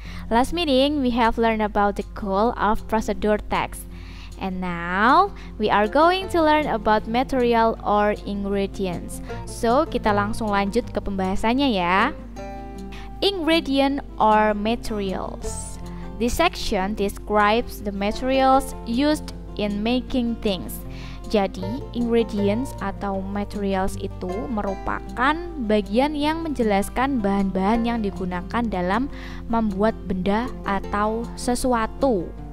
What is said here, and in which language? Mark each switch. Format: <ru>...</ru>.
<en>Last meeting, we have learned about the goal of procedure text. And now, we are going to learn about material or ingredients.</en> <id>So, kita langsung lanjut ke pembahasannya ya.</id> <en>Ingredient or materials. This section describes the materials used in making things.</en> <id>Jadi, ingredients atau materials itu merupakan bagian yang menjelaskan bahan-bahan yang digunakan dalam membuat benda atau sesuatu.</id>